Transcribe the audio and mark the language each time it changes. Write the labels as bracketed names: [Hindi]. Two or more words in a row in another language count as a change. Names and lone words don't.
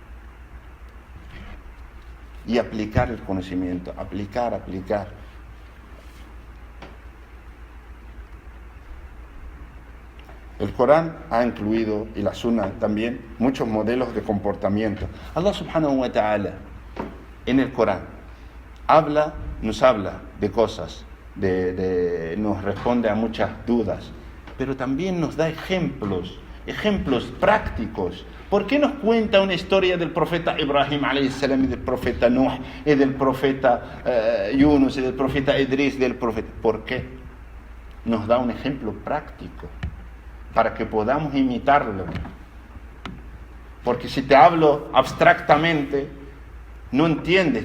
[Spanish] Y aplicar el conocimiento, aplicar. El Corán ha incluido, y la Sunna también, muchos modelos de comportamiento. [Arabic] الله سبحانه وتعالى [Spanish] en el Corán nos habla de cosas, nos responde a muchas dudas, pero también nos da ejemplos prácticos. ¿Por qué nos cuenta una historia del profeta Ibrahim [Arabic] عليه السلام, [Spanish] y del profeta Nuh, y del profeta Yunus, y del profeta Idris, ¿Por qué? Nos da un ejemplo práctico para que podamos imitarlo. Porque si te hablo abstractamente, no entiendes.